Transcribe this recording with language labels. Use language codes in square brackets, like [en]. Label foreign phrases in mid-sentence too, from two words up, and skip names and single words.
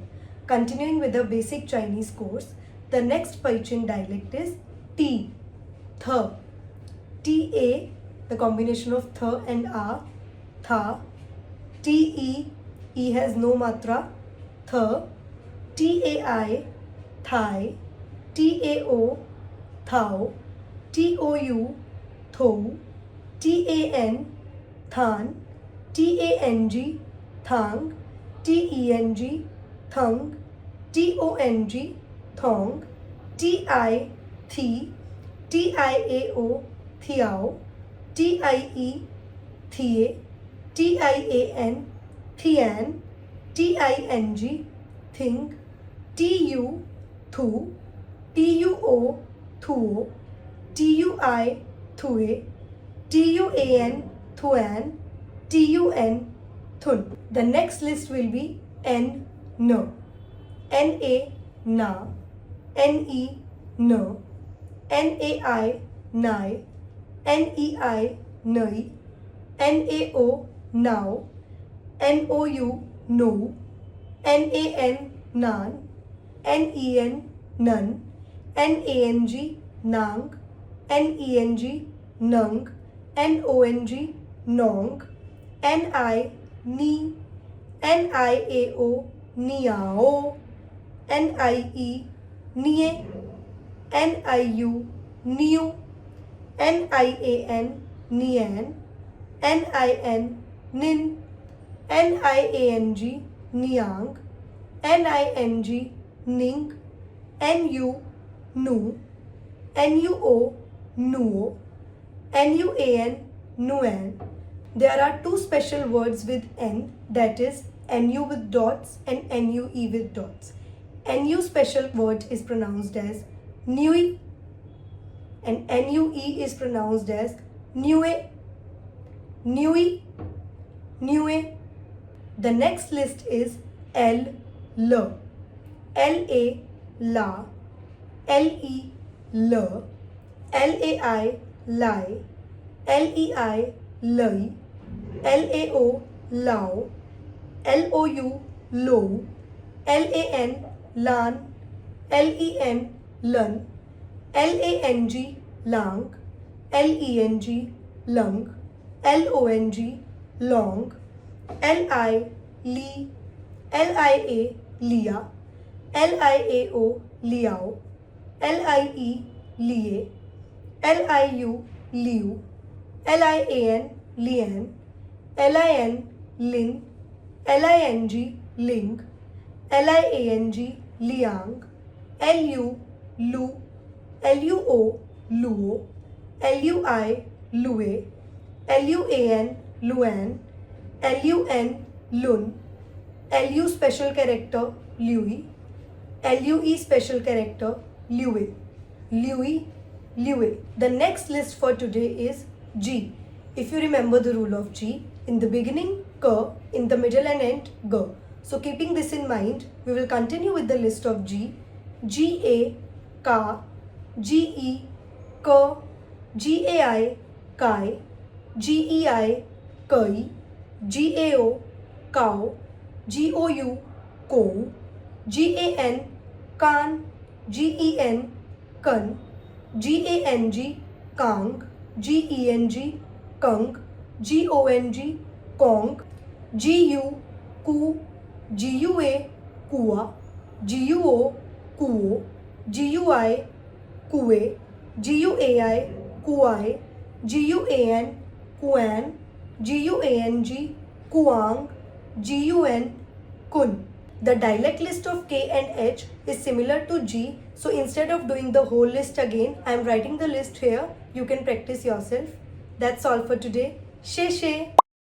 [en] Continuing with the basic Chinese course, the next Paiching dialect is T, Th. T-A, the combination of Th and A, Tha. T-E, E has no matra, Th. T-A-I, Thai. T-A-O, Thao. T-O-U, Thou. T-A-N, Than. T-A-N-G, Thang. T-E-N-G, Thung. T-O-N-G, Thong. T-I, Thi. T-I-A-O, Thiao. T-I-E, Thie. T-I-A-N, Thian. T-I-N-G, Thing. T-U, Thu. T-U-O, Thuo. T-U-I, Thue. T-U-A-N, Thuan. T-U-N, Thun. The next list will be N, N. N-A, Na. N-E, N. N-A-I, Nai. N-E-I, Nai. N-A-O, Now. N-O-U, No. N-A-N, Nan. N-E-N, Nun. N-A-N-G, Nang. N-E-N-G, Nung. N-O-N-G, Nong. N-I, Ni. N-I-A-O, Niao. N-I-E, Nie. N-I-U, Niu. N-I-A-N, Nian. N-I-N, Nin. N-I-A-N-G, Niang. N-I-N-G, Ning. N-U, Nu. N-U-O, Nuo. N-U-A-N, Nuan. There are two special words with N, that is NU with dots and NUE with dots. NU special word is pronounced as Nui and NUE is pronounced as Nue. Nui, Nue. The next list is L, L. L-A, La. L-E, L. L-A-I, Lai. L-E-I, Lai. L-A-O, Lao. L-O-U, Low. L-A-N, Lan. L-E-N, Lun. L-A-N-G, Lang. L-E-N-G, Lung. L-O-N-G, Long. L-I, Li. L-I-A, Lia. L-I-A-O, Liao. L-I-E, Lie. L-I-U, Liu. L-I-A-N, Lian. L-I-N, Lin. L-I-N-G, Ling. L-I-A-N-G, Liang. L-U, Lu. L-U-O, Luo. L-U-I, Lue. L-U-A-N, Luan. L-U-N, Lun. L-U special character, Lui. L-U-E special character, Lue. Lui, Lue. The next list for today is G. If you remember the rule of G, in the beginning, K, in the middle and end, G. So keeping this in mind, we will continue with the list of G. G-A, Ka. G-E, K. G-A-I, Kai. G-E-I, Kai. G-A-O, Cow. G-O-U, Kou. G-A-N, Kan. G-E-N, Kun. G-A-N-G, Kang. G-E-N-G, Kung. G-O-N-G, Kong. G-U, Ku. G-U-A, Kua. G-U-O, Kuo. G-U-I, Kue. G-U-A-I, Kuai. G-U-A-N, Kuan. G-U-A-N-G, Kuang. G-U-N, Kun. The dialect list of K and H is similar to G, so instead of doing the whole list again, I am writing the list here. You can practice yourself. That's all for today. [zh] 谢谢.